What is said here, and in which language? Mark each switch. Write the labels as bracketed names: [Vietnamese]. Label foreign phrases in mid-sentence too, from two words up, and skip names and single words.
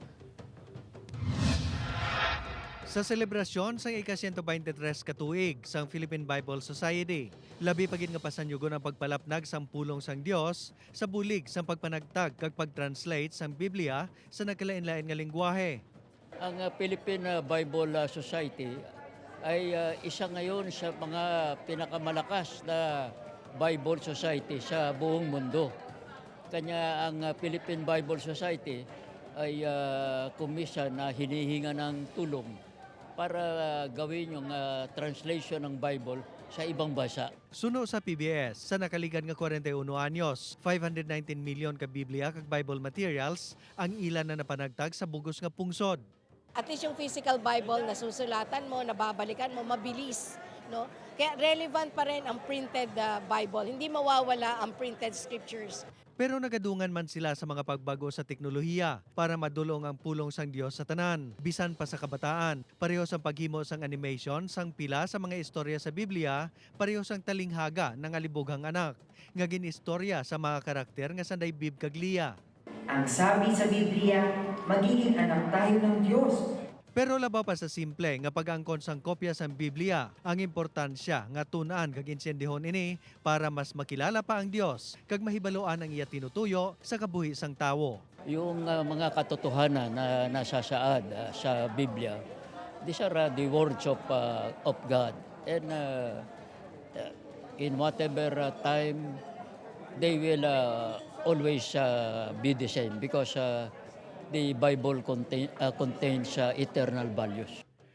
[Hiligaynon] Sa selebrasyon sang ika-123 katuig sang Philippine Bible Society, labi pagin nga pasanyugon ang pagpalapnag sang pulong sang Dios sa bulig sang pagpanagtag kag pag-translate sang Biblia sa nagkalain-lain nga lengguwahe. [Filipino] Ang Philippine Bible Society ay isa ngayon sa mga pinakamalakas na Bible Society sa buong mundo. Kanya ang Philippine Bible Society ay kumisa na hinihinga ng tulong para gawin yung translation ng Bible sa ibang bansa. [Hiligaynon] Suno sa PBS, sa nakaligan nga 41 anyos, 519 million ka Biblia kag [English] Bible materials [Hiligaynon] ang ilan na napanagtag sa bugos nga pungsod. [Filipino] At least yung [English] physical Bible [Filipino] na susulatan mo, nababalikan mo, mabilis. No? Kaya relevant pa rin ang [English] printed Bible. [Filipino] Hindi mawawala ang [English] printed scriptures. [Hiligaynon] Pero nagadungan man sila sa mga pagbago sa teknolohiya para madulong ang pulong sang Dios sa tanan. Bisan pa sa kabataan, pareho sang paghimo sang animation sang pila sa mga istorya sa Biblia, pareho sang talinghaga [Filipino] ng alibughang anak. [Hiligaynon] Nga ginistorya sa mga karakter nga sanday Bib kag Leah. [Filipino] Ang sabi sa Biblia, magiging anak tayo ng Diyos. [Hiligaynon] Pero labaw pa sa simple nga pag-angkon sang kopya sang Biblia, ang importansya nga tunaan kag insyendihon ini para mas makilala pa ang Dios kag mahibaloan ang iya tinutuyo sa kabuhi sang tawo. [Filipino] Yung mga katotohanan na nasasaad sa Biblia, [English] these are the words of God. And in whatever time, they will always be the same because the Bible contains eternal values.